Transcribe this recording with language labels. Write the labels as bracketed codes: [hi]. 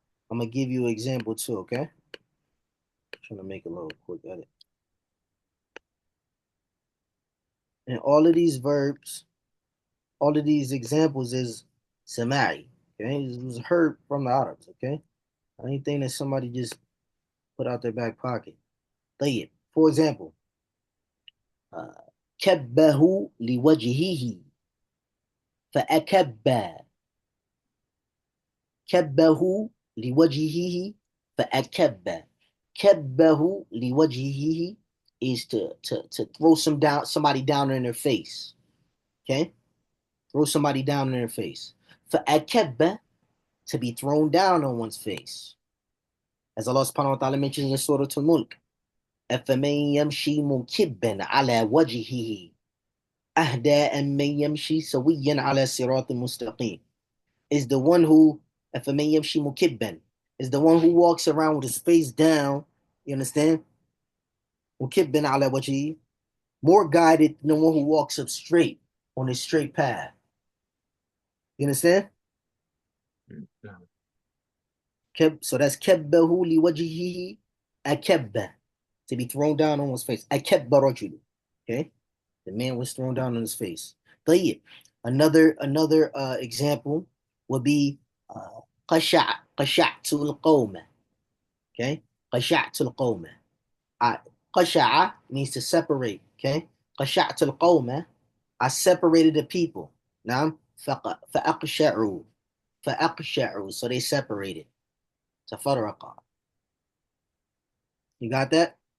[en] I'm gonna give you an example too. Okay? I'm trying to make a little quick edit. And all of these verbs, all of these examples is samai. Okay, it was heard from the Arabs. Okay, anything that somebody just put out their back pocket. [ar] طيب. [en] For example, [ar] كبه لوجهه فأكب. كبه لوجهه فأكب. كبه لوجهه [en] is to throw somebody down in their face. Okay, throw somebody down in their face. فأكب, to be thrown down on one's face. As Allah subhanahu wa ta'ala mentions in Surah Al-Mulk, [ar] أَفَمَنْ يَمْشِي مُكِبًّا عَلَى وَجْهِهِ أَهْدَى أَمَّنْ يَمْشِي سَوِيًّا عَلَى صِرَاطٍ مُسْتَقِيمٍ. [en] Is the one who, [ar] أَفَمَنْ يَمْشِي مُكِبًّا, [en] is the one who walks around with his face down, you understand? [ar] مُكِبًّا عَلَى وَجْهِهِ, [en] more guided than the one who walks up straight on his straight path. You understand? [ar] نعم [en] So that's [ar] كبه لوجهه أكبه, [en] to be thrown down on his face. [ar] أكب رجل. [en] Okay, the man was thrown down on his face. [ar] طيب. [en] Another example would be [ar] قشعت القوم. Okay, قشعت القوم. [en] قشع means to separate. Okay, [ar] قشعت القوم, [en] I separated the people. [ar] نعم. فأقشعوا. [en] فأقشعوا, so they separated. [ar] تفرقا. [en] You got that?